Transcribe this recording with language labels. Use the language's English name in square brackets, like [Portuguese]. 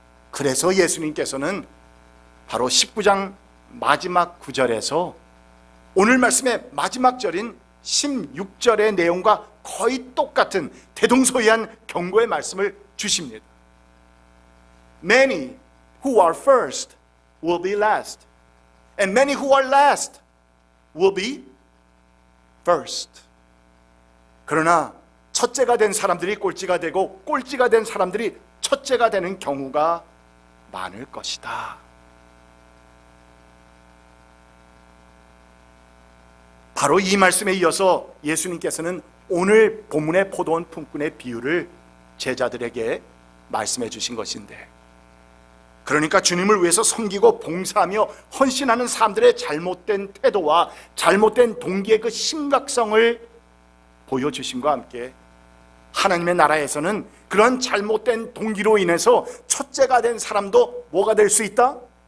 [Korean] 그래서 예수님께서는 바로 19장 마지막 구절에서 오늘 말씀의 마지막 절인 16절의 내용과 거의 똑같은 대동소이한 경고의 말씀을 주십니다. [English] Many who are first will be last, and many who are last will be first. [Korean] 그러나 첫째가 된 사람들이 꼴찌가 되고 꼴찌가 된 사람들이 첫째가 되는 경우가 많을 것이다. 바로 이 말씀에 이어서 예수님께서는 오늘 본문의 포도원 품꾼의 비유를 제자들에게 말씀해 주신 것인데, 그러니까 주님을 위해서 섬기고 봉사하며 헌신하는 사람들의 잘못된 태도와 잘못된 동기의 그 심각성을 보여주심과 함께 하나님의 나라에서는 그런 잘못된 동기로 인해서 첫째가 된 사람도 뭐가 될 수 있다?